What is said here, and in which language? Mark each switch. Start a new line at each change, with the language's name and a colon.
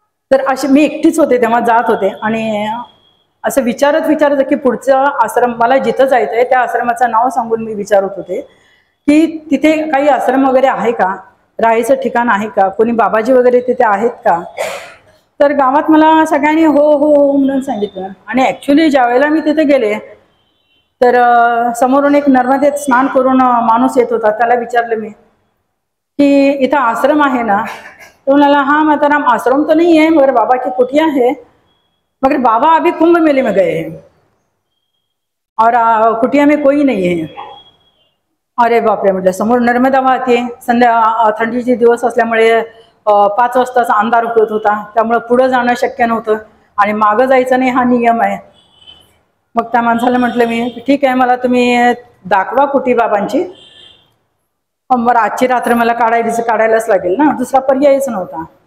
Marathi: तर अशी मी एकटीच होते तेव्हा, जात होते आणि असं विचारत की पुढचा आश्रम मला जिथं जायचं आहे त्या आश्रमाचं नाव सांगून मी विचारत होते की तिथे काही आश्रम वगैरे आहे का, राहायचं ठिकाण आहे का, कोणी बाबाजी वगैरे तिथे आहेत का. तर गावात मला सगळ्यांनी हो हो म्हणून सांगितलं. आणि ॲक्च्युली ज्यावेळेला मी तिथे गेले तर समोरून एक नर्मदेत स्नान करून माणूस येत होता. त्याला विचारलं मी कि इथं आश्रम आहे ना. तो म्हणाला
Hindi: हाँ माताराम आश्रम तो नहीं है मगर बाबा की कुटिया है, मगर बाबा अभी कुंभ मेले में गए हैं और कुटिया में कोई नहीं है.
Marathi: अरे बापरे म्हटलं. समोर नर्मदा वाहते, थंडीचे दिवस असल्यामुळे 5 वाजताचा अंधार होत होता त्यामुळे पुढे जाणं शक्य नव्हतं आणि मागं जायचं नाही हा नियम आहे. मग त्या माणसाला म्हटलं मी ठीक आहे मला तुम्ही दाखवा कुटी बाबांची, बरं आजची रात्र मला काढायलाच लागेल ना, दुसरा पर्यायच नव्हता.